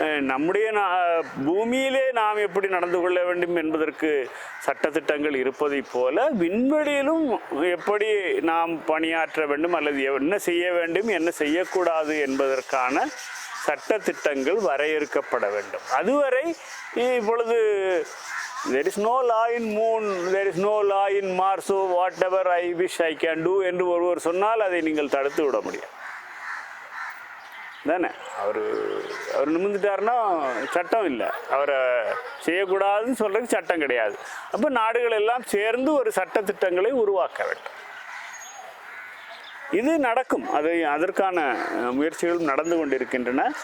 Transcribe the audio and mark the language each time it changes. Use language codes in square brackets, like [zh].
[ta] நம்முடைய பூமியிலே நாம் எப்படி நடந்து கொள்ள வேண்டும் என்பதற்கு சட்டத்திட்டங்கள் இருப்பதைப் போல விண்வெளியிலும் எப்படி நாம் பணியாற்ற வேண்டும் அல்லது என்ன செய்ய வேண்டும் என்ன செய்யக்கூடாது என்பதற்கான சட்டத்திட்டங்கள் வரையறுக்கப்பட வேண்டும். அதுவரை இப்பொழுது [en] there is no law in moon, there is no law in Mars, so whatever I wish I can do [ta] என்று ஒருவர் சொன்னால் அதை நீங்கள் தடுத்து விட முடியும் தானே. அவர் நிமிர்ந்துட்டாருன்னா சட்டம் இல்லை, அவரை செய்யக்கூடாதுன்னு சொல்கிறதுக்கு சட்டம் கிடையாது. அப்போ நாடுகள் எல்லாம் சேர்ந்து ஒரு சட்டத்திட்டங்களை உருவாக்க வேண்டும். இது நடக்கும், அதற்கான முயற்சிகளும் நடந்து கொண்டிருக்கின்றன.